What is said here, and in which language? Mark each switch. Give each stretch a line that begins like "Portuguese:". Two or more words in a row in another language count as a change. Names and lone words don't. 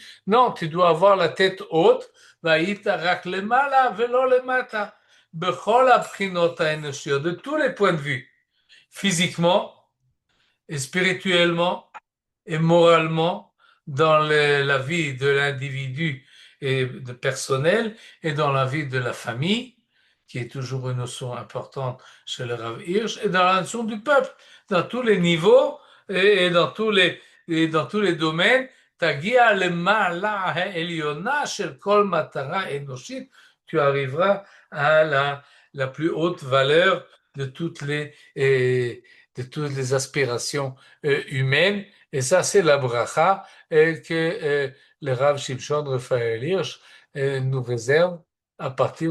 French: Non, tu dois avoir la tête haute. De tous les points de vue, physiquement et spirituellement et moralement, dans la vie de l'individu et de personnel et dans la vie de la famille, qui est toujours une notion importante chez le Rav Hirsch, et dans la notion du peuple, dans tous les niveaux et dans tous les domaines.
Hebrew: Tagia למעלה העליונה של כל מטרה אנושית,
French: tu arriveras à la plus haute valeur de toutes les aspirations humaines. Et ça, c'est la bracha que le Rav Shimshon Raphaël Hirsch nous réserve à partir